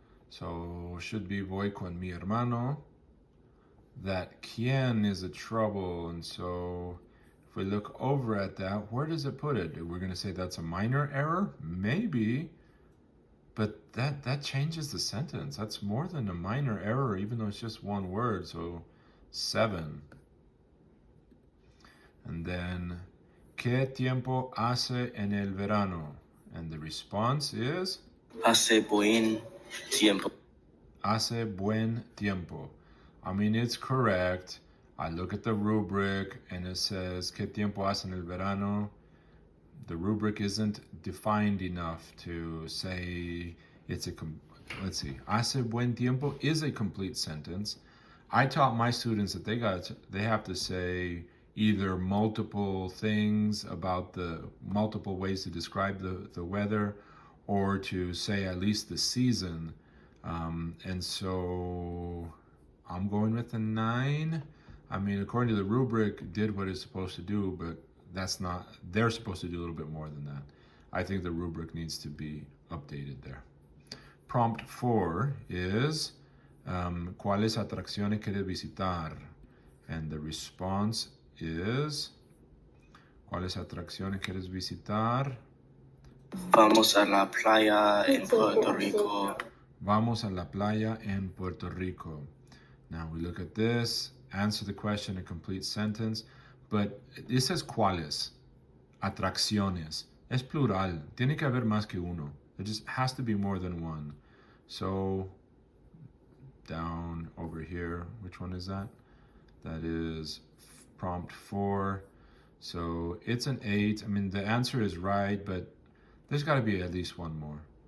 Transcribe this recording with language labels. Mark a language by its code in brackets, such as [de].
[en] So should be [es] voy con mi hermano. [en] That quien is a trouble, and so if we look over at that, where does it put it? We're going to say that's a minor error? Maybe, but that changes the sentence. That's more than a minor error, even though it's just one word, so 7. And then, [es] ¿qué tiempo hace en el verano? [en] And the response is? [es] Hace buen tiempo. Hace buen tiempo. [en] I mean, it's correct. I look at the rubric and it says, [es] ¿qué tiempo hace en el verano? [en] The rubric isn't defined enough to say it's a, let's see, [es] hace buen tiempo [en] is a complete sentence. I taught my students that they have to say either multiple things about the multiple ways to describe the weather, or to say at least the season. And so I'm going with a 9. I mean, according to the rubric, did what it's supposed to do, but that's not, they're supposed to do a little bit more than that. I think the rubric needs to be updated there. Prompt 4 is, [es] ¿cuáles atracciones quieres visitar? [en] And the response is, [es] ¿cuáles atracciones quieres visitar? Vamos a la playa en Puerto Rico. Vamos a la playa en Puerto Rico. [en] Now we look at this, answer the question in a complete sentence, but it says cuáles, atracciones. [es] Es plural, tiene que haber más que uno. [en] It just has to be more than one. So, down over here, which one is that? That is prompt 4. So it's an 8. I mean, the answer is right, but there's got to be at least one more.